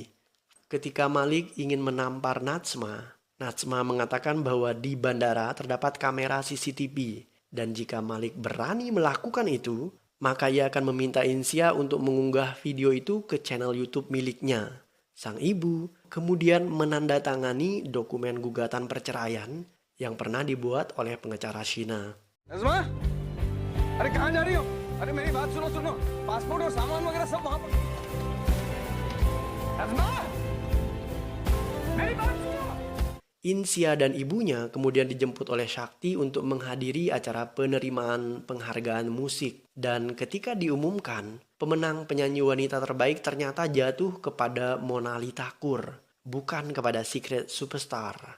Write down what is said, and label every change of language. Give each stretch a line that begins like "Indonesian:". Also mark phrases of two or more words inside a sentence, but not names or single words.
Indonesian: Ketika Malik ingin menampar Najma, Najma mengatakan bahwa di bandara terdapat kamera CCTV. Dan jika Malik berani melakukan itu, maka ia akan meminta Insia untuk mengunggah video itu ke channel YouTube miliknya. Sang ibu kemudian menandatangani dokumen gugatan perceraian yang pernah dibuat oleh pengacara Shina.
Hindi: नज़मा, अरे कहाँ जा रही हो? अरे मेरी बात सुनो सुनो, पासपोर्ट और सामान वगैरह सब वहाँ पर। नज़मा, मेरी बात सुनो।
Indonesian: Insia dan ibunya kemudian dijemput oleh Shakti untuk menghadiri acara penerimaan penghargaan musik. Dan ketika diumumkan, pemenang penyanyi wanita terbaik ternyata jatuh kepada Monali Thakur, bukan kepada Secret Superstar.